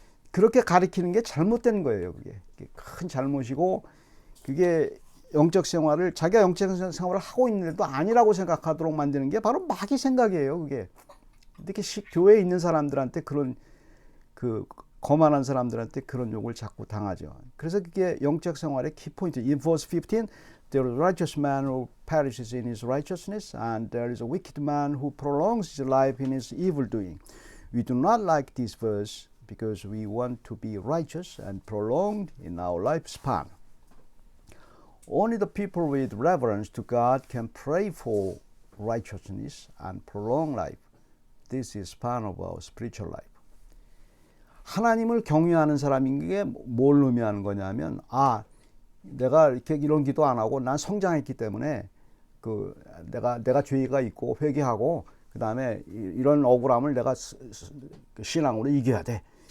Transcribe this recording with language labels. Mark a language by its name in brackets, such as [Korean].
[Korean] 그렇게 가리키는 게 잘못된 거예요. 그게 큰 잘못이고, 그게 영적 생활을, 자기가 영적 생활을 하고 있는데도 아니라고 생각하도록 만드는 게 바로 마귀 생각이에요. 그게 이렇게 교회에 있는 사람들한테, 그런 거만한 사람들한테 그런 욕을 자꾸 당하죠. 그래서 그게 영적 생활의 키포인트. [English] In verse 15, there is a righteous man who perishes in his righteousness, and there is a wicked man who prolongs his life in his evil doing. We do not like this verse because we want to be righteous and prolonged in our lifespan. Only the people with reverence to God can pray for righteousness and prolong life. This is part of our spiritual life. [Korean] 하나님을 경외하는 사람인 게 뭘 의미하는 거냐면, 내가 이렇게 이런 기도 안 하고 난 성장했기 때문에 내가 죄가 있고 회개하고, 그 다음에 이런 억울함을 내가 신앙으로 이겨야 돼.